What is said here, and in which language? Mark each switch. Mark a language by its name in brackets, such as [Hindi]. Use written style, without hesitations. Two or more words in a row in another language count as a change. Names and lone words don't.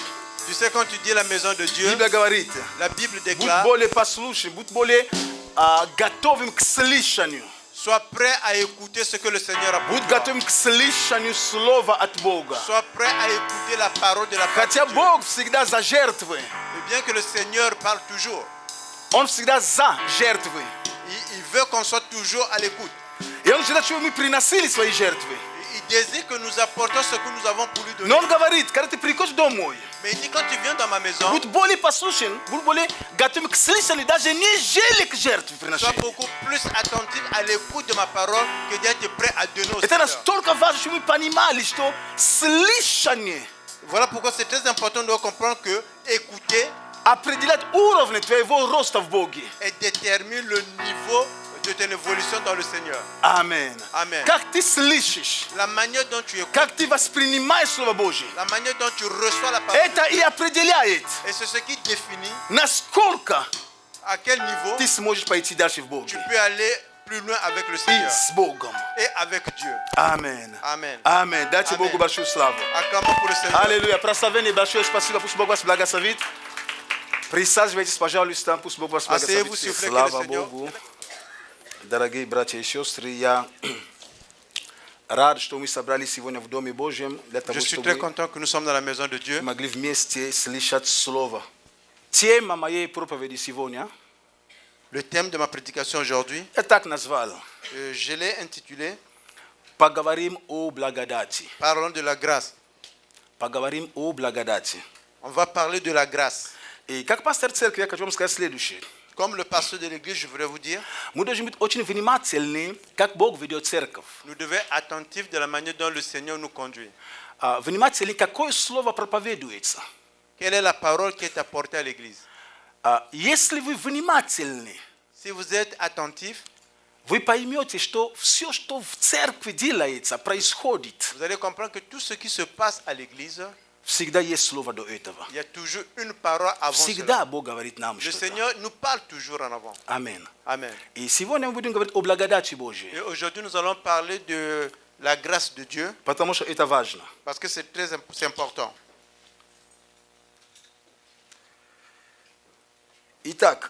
[French] Tu sais, quand tu dis la maison de Dieu, [Russian] Библия говорит, [French] la Bible [Russian] будь [French] déclare, [Russian] более послушным, будь более готовым к слышанию. [French] sois prêt à écouter ce que le Seigneur a pour [Russian] Будь [French] toi. [Russian] готовым к слышанию слова от Бога. [French] Sois prêt à écouter la parole de la part [Russian] Хотя [French] de Dieu. [Russian] Бог всегда за жертвы. [French] Et bien que le Seigneur parle toujours, [Russian] Он всегда за жертвы. [French] il veut qu'on soit toujours à l'écoute. [Russian] И Он желает, чтобы мы приносили свои жертвы. [French] Il désire que nous apportons ce que nous avons pour lui donner. [Russian] Но Он говорит, когда ты приходишь домой, [French] Mais il dit, quand tu viens dans ma maison, [Russian] будь более послушен, будь более готовым к слышанию, даже нежели к жертве [French] sois [Russian] приношению. [French] beaucoup plus attentif à l'écoute de ma parole que d'être prêt à donner au [Russian] Это [French] Seigneur. [Russian] настолько важно, чтобы мы понимали, что слышание [French] Voilà pourquoi c'est très important de comprendre que écouter [Russian] определяет уровень твоего роста в Боге. [French] et détermine le niveau de ton évolution dans le Seigneur. [Russian] Аминь. [French] Amen. [Russian] Как ты слышишь, [French] La manière dont tu écoutes, [Russian] как ты воспринимаешь Слово Божье, [French] la manière dont tu reçois la parole, [Russian] это и определяет, [French] et c'est ce qui définit [Russian] насколько [French] à quel niveau [Russian] ты сможешь пойти дальше в Боге. [French] tu peux aller plus loin avec le [Russian] И [French] Seigneur [Russian] с Богом. [French] et avec Dieu. [Russian] Аминь. [French] Amen. [Russian] Аминь. Дайте Аминь. Богу большую славу. [French] Acclamons pour le Seigneur. [Russian] Аллилуйя. Прославление большое. Спасибо. Пусть Бог вас благословит. Присаживайтесь, пожалуйста. Пусть Бог вас благословит. [French] Asseyez-vous, s'il vous plaît, que [Russian] Слава [French] le Seigneur- [Russian] Богу. Дорогие братья и сестры, я рад, что мы собрались сегодня в Доме Божьем для того, [French] Je suis [Russian] чтобы [French] très content que nous sommes dans la maison de Dieu. [Russian] мы могли вместе слышать Слово. Тема моей проповеди сегодня, [French] Le thème de ma prédication aujourd'hui, [Russian] я так назвал, [French] je l'ai intitulé [Russian] поговорим о благодати. [French] Parlons de la grâce. [Russian] Поговорим о благодати. [French] On va parler de la grâce. [Russian] И как пастор церкви, я хочу вам сказать следующее. [French] Comme le pasteur de l'église, je voudrais vous dire, [Russian] мы должны быть очень внимательны, как Бог ведет церковь. [French] nous devons être attentifs de la manière dont le Seigneur nous conduit. [Russian] Внимательны, какое слово проповедуется. [French] Quelle est la parole qui est apportée à l'église? [Russian] Если вы внимательны, [French] Si vous êtes attentifs, [Russian] вы поймете, что все, что в церкви делается, происходит, [French] vous allez comprendre que tout ce qui se passe à l'église, [Russian] всегда есть слово до этого. [French] il y a toujours une parole avant cela. [Russian] Всегда Бог говорит нам [French] Le [Russian] что-то. [French] Seigneur nous parle toujours en avant. [Russian] Аминь. [French] Amen. [Russian] И сегодня мы будем говорить о благодати Божьей, [French] Et aujourd'hui, nous allons parler de la grâce de Dieu [Russian] потому что это важно. [French] parce que c'est c'est important. [Russian] Итак,